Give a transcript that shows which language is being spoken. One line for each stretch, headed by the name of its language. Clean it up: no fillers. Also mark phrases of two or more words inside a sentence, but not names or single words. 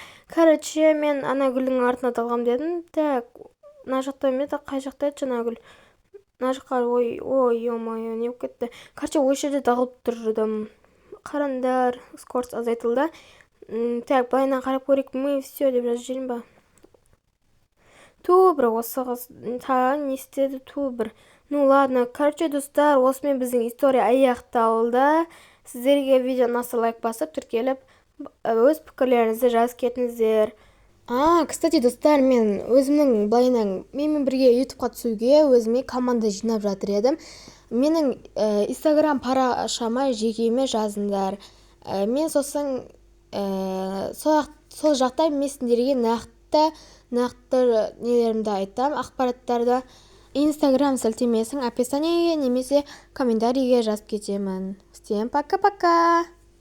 Kazakh: Короче, мен ана гүлдің артына тығылғам дедім. Так, мына жақта емес, қай жақта еді жаңа гүл. Мына жаққа, ой, ё-моё, не болып кетті. Короче, ой жерде тығылып тұрдым. Қарандар, скорость азайтылды. Так, былайнан қарап көрейік,
Russian: мы все
Kazakh: деп жазып жіберейін ба. Бір осы қыз тағы не істеді, бір.
Russian: Ну ладно, короче,
Kazakh: достар, осымен біздің история аяқталды. Сіздерге видео ұнаса лайк басып, тіркеліп, өз пікірлеріңізді жазып кетіңіздер. Кстати, достар, мен өзімнің былайнан менімен бірге ютубқа түсуге өзіме команда жинап жатыр едім. Менің инстаграм парақшама жекеме жазыңдар. Мен сосын сол жақта мен сендерге нақты нелерімді айтам, ақпараттарды. Инстаграм сілтемесін описаниеге немесе комментарийге жазып кетемін.
Russian: Всем пока-пока!